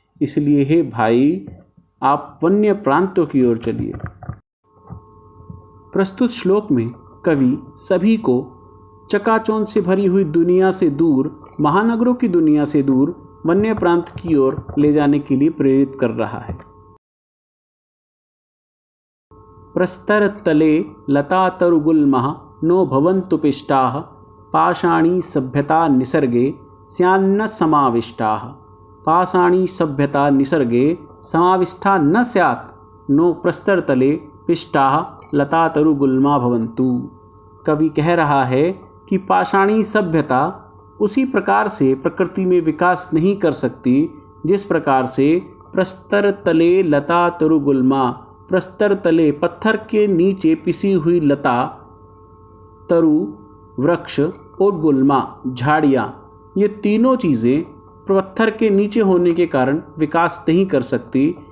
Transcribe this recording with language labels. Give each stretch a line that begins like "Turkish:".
Hindi: इसलिए हे भाई, आप वन्य प्रांतों की ओर चलिए। प्रस्तुत श्लोक में कवि सभी को चकाचौंध से भरी हुई दुनिया से दूर, महानगरों की दुनिया से दूर वन्य प्रांत की ओर ले जाने के लिए प्रेरित कर रहा है।
Sanskrit: प्रस्तर तले लता तरुगुल्मः नो भवन्तु पिष्टाः। पाषाणी सभ्यता निसर्गे स्यान्न समाविष्टाः। पाषाणी सभ्यता निसर्गे समाविष्टा न स्यात् नो प्रस्तर तले पिष्टाः लता तरुगुल्मा भवन्तु।
Hindi: कवि कह रहा है कि पाषाणी सभ्यता उसी प्रकार से प्रकृति में विकास नहीं कर सकती जिस प्रकार से
Sanskrit: प्रस्तर तले लता तरुगुल्मा,
Hindi: प्रस्तर तले पत्थर के नीचे पिसी हुई लता, तरु वृक्ष और गुल्मा झाड़ियाँ, ये तीनों चीज़ें पत्थर के नीचे होने के कारण विकास नहीं कर सकती।